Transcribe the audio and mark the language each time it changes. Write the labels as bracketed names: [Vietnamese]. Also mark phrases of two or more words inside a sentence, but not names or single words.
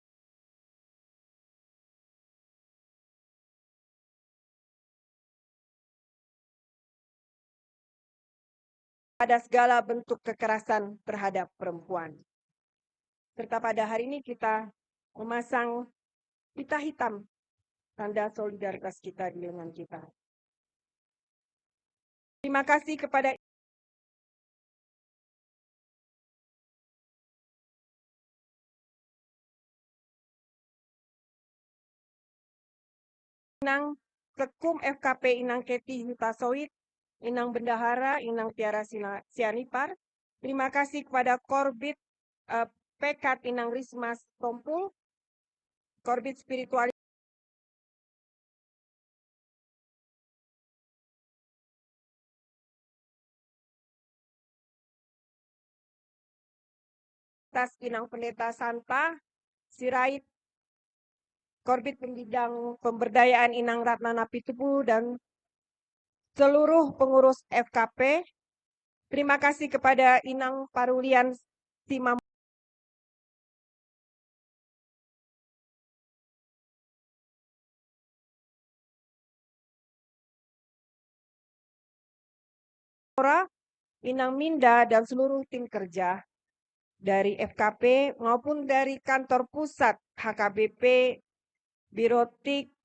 [Indonesian] pada segala bentuk kekerasan terhadap perempuan. Serta pada hari ini kita memasang pita hitam, tanda solidaritas kita di lengan kita. Terima kasih kepada Inang Kekum FKP Inang Keti Hutasoit, Inang Bendahara, Inang Tiara Sianipar. Terima kasih kepada Korbit Pekat Inang Risma Tompul, Korbit Spiritualitas Inang Pendeta Santa Sirait, Korbit Pembidang Pemberdayaan Inang Ratna Napitubu, dan seluruh pengurus FKP. Terima kasih kepada Inang Parulian Simam Inang Minda, dan seluruh tim kerja dari FKP maupun dari kantor pusat HKBP, Birotik,